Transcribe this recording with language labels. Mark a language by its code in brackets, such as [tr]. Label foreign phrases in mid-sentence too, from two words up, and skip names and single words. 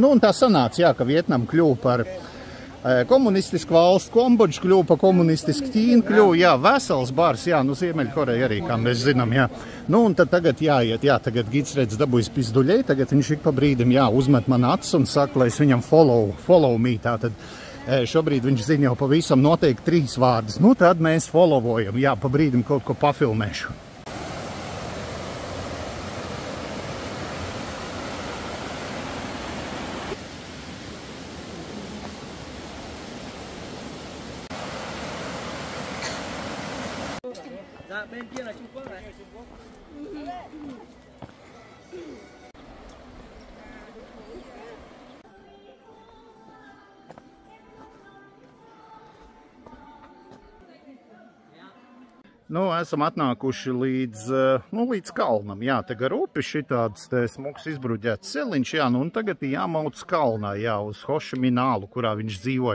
[lv] Nu, un tā sanāca, jā, ka Vietnama kļuva par komunistisku valsts, Kambodža kļuva par komunistisku, Ķīna kļuva, jā, vesels bārs, jā, nu Ziemeļkoreja arī, kā mēs zinām, jā. Nu, un tad tagad jāiet, jā, tagad Gids redz dabūjas pizduļai, tagad viņš ik pa brīdim, jā, uzmet man acis un saka, lai es viņam [en] follow me, [lv] tātad šobrīd viņš zina jau pavisam noteikti 3 vārdus. Nu, tad mēs followojam, jā, pa brīdim kaut ko pafilmēšu. [vi] Dạ, bên kia là Trung Quốc này. [lv] Nu, esam atnākuši līdz kalnam, jā, te gar upi šitāds te smuks izbruģēts celiņš, jā, nu, un tagad jāmauc kalnā, jā, uz Hošiminālu, kurā viņš dzīvoja.